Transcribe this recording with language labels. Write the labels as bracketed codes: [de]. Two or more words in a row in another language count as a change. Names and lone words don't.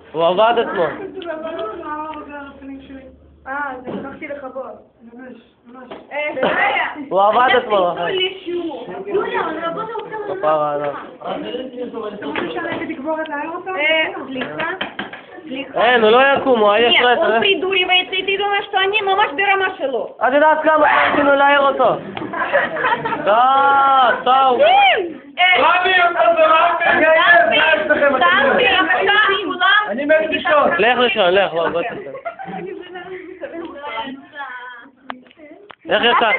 [he] לקחתי לכבוד. הוא עבד אתמול. כפרה עליו. אין, הוא לא יקום, הוא עייף [ru] Нет, [he] רצח. [ru] он придуривается, и ты думаешь, что они мамаш берамашело. [he] את יודעת כמה רצינו להעיר אותו? טוב. אני מת לישון. לך לישון, לך, בוא תסתכל. איך ישנת?